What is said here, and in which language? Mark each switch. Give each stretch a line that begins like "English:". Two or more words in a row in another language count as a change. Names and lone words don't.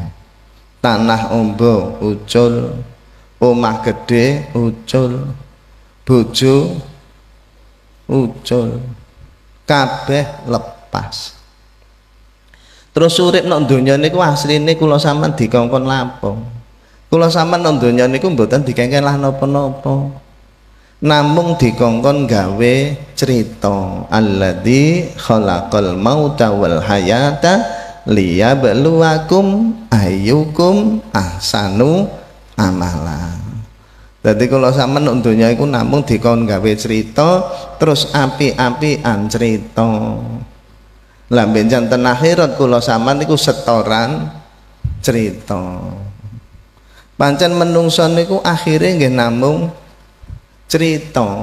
Javanese: Tanah ombo ucul, omah gede ucul, bojo ucul, kabeh lepas. Terus urip nang donya niku asline kula sampean dikongkon lapo. Kula sampean nang donya niku mboten dikengken lah napa-napa. Namung dikongkon gawe cerita.
Arabic: الذي خلق الموت والحياة ليبلوكم أيكم أحسن عملا.
Javanese: Dadi kula sampeyan nang donya iku namung dikon gawe cerita terus apik-apikan cerita. Lah benjan ten akhirat kula sampeyan niku setoran cerita. Pancen menungso niku akhire nggih namung cerita.